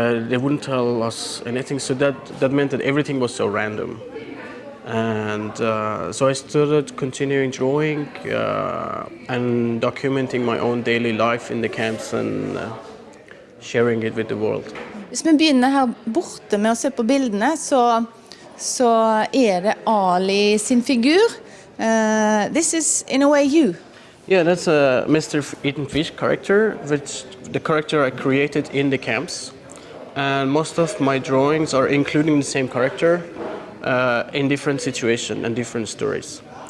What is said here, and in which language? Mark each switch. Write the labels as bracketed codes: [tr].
[en] They wouldn't tell us anything, so that meant that everything was so random. And so I started continuing drawing and documenting my own daily life in the camps and sharing it with the world. [no] Hvis vi begynner her borte med å se på bildene, så det Ali sin figur. [en] This is in a way you. Yeah, that's a Mr. EatenFish character, which the character I created in the camps. And most of my drawings are including the same character in different situations and different stories.